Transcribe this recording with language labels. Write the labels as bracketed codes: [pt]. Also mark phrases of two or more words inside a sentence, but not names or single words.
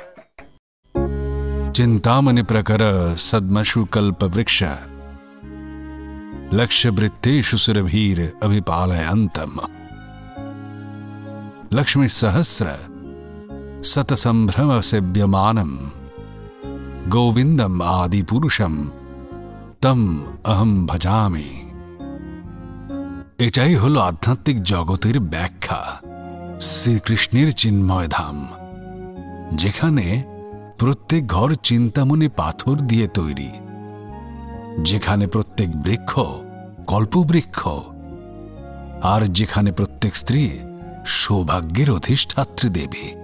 [sa] चिंतामणि प्रकर सद्मशु कल्प वृक्ष लक्ष्य वृत्तेषु सुरभीर अभिपालयन्तम् लक्ष्मी सहस्र सत संभ्रम सेव्यमानम् गोविंदम आदि पुरुषम तम अहम भजामि। [bn] এটাই হলো আধ্যাত্মিক জগতের ব্যাখ্যা, শ্রীকৃষ্ণের চিন্ময় ধাম, যেখানে প্রত্যেক ঘর চিন্তামণি পাথর দিয়ে তৈরি, যেখানে প্রত্যেক বৃক্ষ কল্পবৃক্ষ, আর যেখানে প্রত্যেক স্ত্রী সৌভাগ্যের অধিষ্ঠাত্রী দেবী।